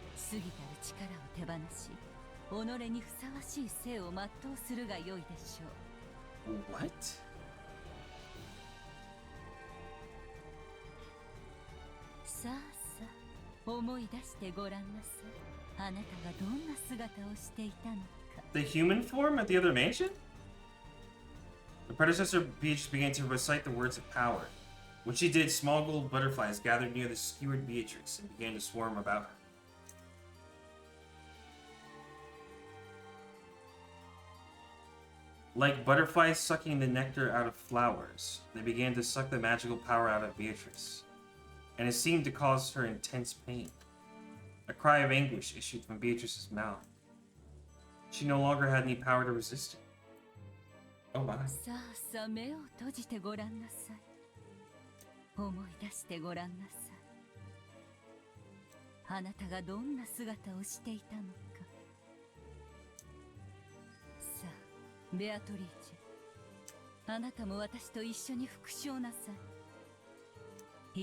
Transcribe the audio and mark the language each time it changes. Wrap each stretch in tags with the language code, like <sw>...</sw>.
<ja>過ぎたる力を手放し、己にふさわしい生を全うするがよいでしょう。</ja> <en>What?</en> <ja>さあさあ、思い出してごらんなさい。あなたがどんな姿をしていたのか。</ja> <en>The human form at the other mansion? The predecessor Beatrice began to recite the words of power. When she did, small gold butterflies gathered near the skewered Beatrix and began to swarm about her. Like butterflies sucking the nectar out of flowers, they began to suck the magical power out of Beatrice, and it seemed to cause her intense pain. A cry of anguish issued from Beatrice's mouth. She no longer had any power to resist it. Oh my.</en> <ja>さあさあ、目を閉じてごらんなさい。思い出してごらんなさい。あなたがどんな姿をしていたのか。さあ、ベアトリーチェ、あなたも私と一緒に復唱なさい。</ja>